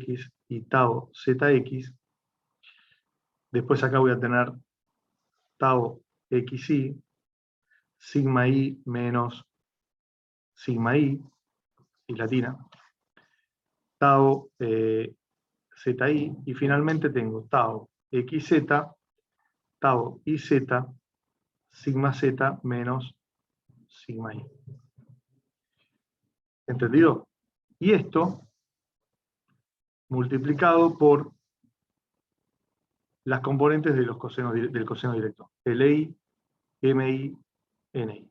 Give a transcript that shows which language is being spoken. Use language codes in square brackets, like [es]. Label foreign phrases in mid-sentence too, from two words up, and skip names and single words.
[es] x y tau zx, después acá voy a tener tau xy, sigma y menos sigma y latina, tau zi, y finalmente tengo tau xz, tau iz, sigma z menos sigma y. ¿Entendido? Y esto multiplicado por las componentes de los cosenos, del coseno directo, LI, MI, NI.